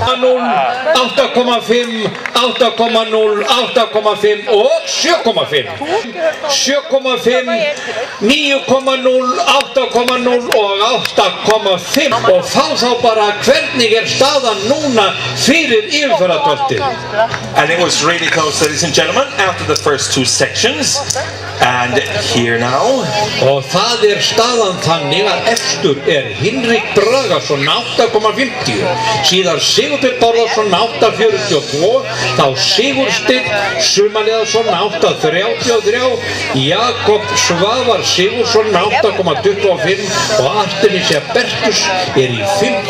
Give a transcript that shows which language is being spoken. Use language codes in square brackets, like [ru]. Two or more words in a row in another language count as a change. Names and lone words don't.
[is] 8.5, 8.0, 8.5 og 7.5. 7.5, 9.0, 8.0 og 8.5. Og þá bara hvernig staðan núna fyrir yfirferðardvöldið. [en] And it was really close, ladies and gentlemen, after the first two sections. And here now. [is] Og það staðan þannig að efstur Hinrik Bragason 8.50, síðan Sigurbjörn Bárðarsson 8.42, þá Sigursteinn Sumaliðarsson 8.33, Jakob Svavar Sigursson 8.25 og Artemisia Bertus í 5.